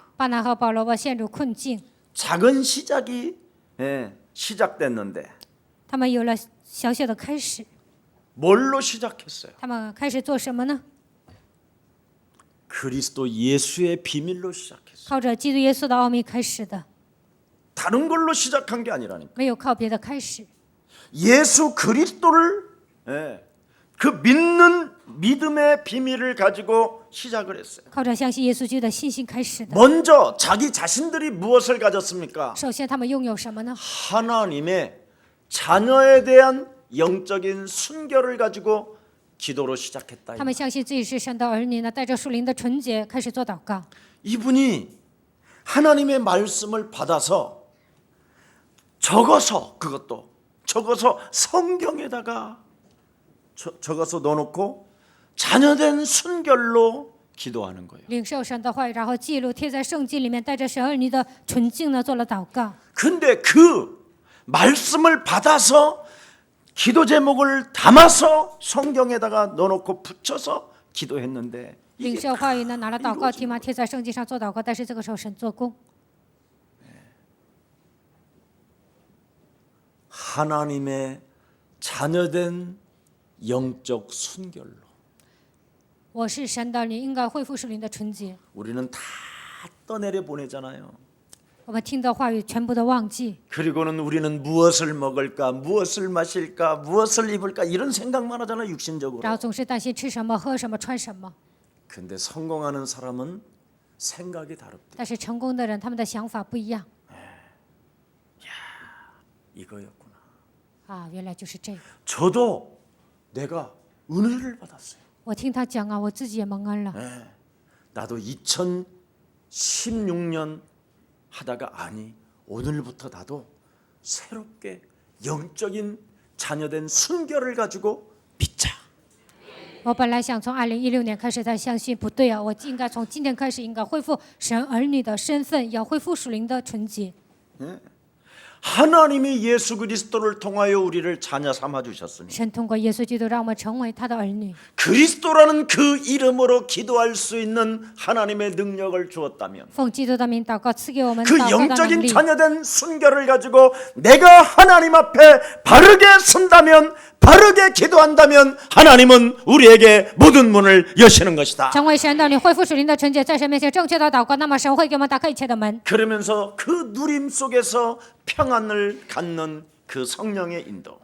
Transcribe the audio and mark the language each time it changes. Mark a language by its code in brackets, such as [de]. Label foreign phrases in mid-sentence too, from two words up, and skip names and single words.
[zh] 巴拿和保罗吧陷入困境， [ko] 작은 시작이 시작됐는데 [zh] 他们有了小小的开始。 [ko] 뭘로 시작했어요? [zh] 他们开始做什么呢？ [ko] 그리스도 예수의 비밀로 시작했어요. [zh] 靠着基督耶稣的奥秘开始的， [ko] 다른 걸로 시작한 게 아니라니까. [zh] 没有靠别的开始。 [ko] 예수 그리스도를 그 믿는 믿음의 비밀을 가지고 시작을 했어요. [zh] 靠着相信耶稣基督的信心开始的。 [ko] 먼저 자기 자신들이 무엇을 가졌습니까? [zh] 首先，他们拥有什么呢？ [ko] 하나님의 자녀에 대한 영적인 순결을 가지고 기도로 시작했다. [zh] 他们相信自己是神的儿女呢，带着属灵的纯洁开始做祷告。 [ko] 이분이 하나님의 말씀을 받아서 적어서 성경에다가 적어서 넣어놓고 자녀된 순결로 기도하는 거예요. [zh] 领受神的话语，然后记录贴在圣经里面，带着神儿女的纯净呢做了祷告。 [ko] 근데 그 말씀을 받아서 기도 제목을 담아서 성경에다가 넣어놓고 붙여서 기도했는데 [zh] 领 [ko] 이게 [zh] 受话语呢，拿了祷告题嘛，贴在圣经上做祷告。但是这个时候神做工， [ko] 하나님의 자녀된 영적 순결로 [zh] 我是神的儿女，应该恢复属灵的纯洁。 [ko] 우리는 다 떠내려 보내잖아요. [zh] 我们听的话语全部都忘记， [ko] 그리고는 우리는 무엇을 먹을까, 무엇을 마실까, 무엇을 입을까 이런 생각만 하잖아요, 육신적으로. [zh] 然后总是担心吃什么、喝什么、穿什么。 [ko] 근데 성공하는 사람은 생각이 다릅니다. [zh] 但是成功的人，他们的想法不一样 [ko] 이거였구나. [zh] 啊，原来就是这个。 [ko] 저도 내가 은혜를 받았어요. [zh] 我听他讲啊，我自己也蒙恩了。 [ko] 나도 2016년 하다가 아니 오늘부터 나도 새롭게 영적인 자녀된 순결을 가지고 믿자. [zh] 我本来想从2016年开始才相信，不对啊，我应该从今天开始应该恢复神儿女的身份，要恢复属灵的纯洁。 [ko] 하나님이 예수 그리스도를 통하여 우리를 자녀 삼아 주셨으니 [zh] 神通过耶稣基督让我们成为他的儿女， [ko] 그리스도라는 그 이름으로 기도할 수 있는 하나님의 능력을 주었다면 [zh] 奉基督的名祷告，赐给我们 [ko] 그 [zh] 祷告的能 [ko] 영적인 [zh] 力。 [ko] 자녀된 순결을 가지고 내가 하나님 앞에 바르게 선다면 바르게 기도한다면 하나님은 우리에게 모든 문을 여시는 것이다. [zh] 成为神的儿女，恢复属灵的纯洁，在神面前正确的祷告，那么神会给我们打开一切的门。 [ko] 그러면서 그 누림 속에서 평안을 갖는 그 성령의 인도.